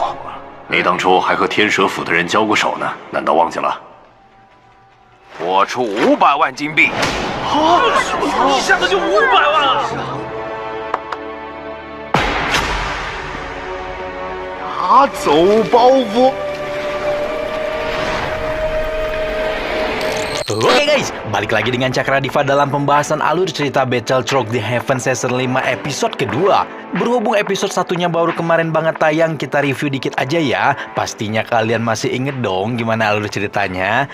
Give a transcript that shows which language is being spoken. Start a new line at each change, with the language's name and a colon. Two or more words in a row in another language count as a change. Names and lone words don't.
Chinese: 你当初还和天蛇府的人交过手呢，难道忘记了？我出500万金币。啊！一下子就500万了！拿走包袱。
Indonesian: Oke guys, balik lagi dengan Cakra Diva dalam pembahasan alur cerita Battletrog The Heaven Season 5 episode kedua. Berhubung episode satunya baru kemarin banget tayang, kita review dikit aja ya. Pastinya kalian masih inget dong gimana alur ceritanya.